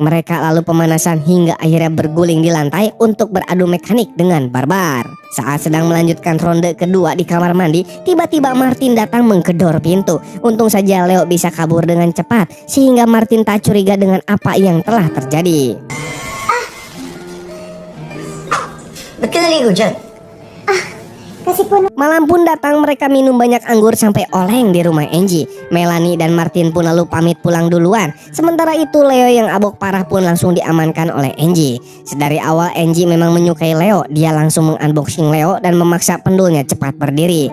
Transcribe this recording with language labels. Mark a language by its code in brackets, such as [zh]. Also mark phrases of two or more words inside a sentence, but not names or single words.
[id] Mereka lalu pemanasan hingga akhirnya berguling di lantai untuk beradu mekanik dengan barbar. Saat sedang melanjutkan ronde kedua di kamar mandi, tiba-tiba Martin datang menggedor pintu. Untung saja Leo bisa kabur dengan cepat sehingga Martin tak curiga dengan apa yang telah terjadi. [tl] Ba't ka naligo dyan? Kasi po [id] Malam pun datang, mereka minum banyak anggur sampai oleng di rumah Angie. Melanie dan Martin pun lalu pamit pulang duluan. Sementara itu Leo yang abok parah pun langsung diamankan oleh Angie. Sedari awal Angie memang menyukai Leo. Dia langsung mengunboxing Leo dan memaksa pendulnya cepat berdiri.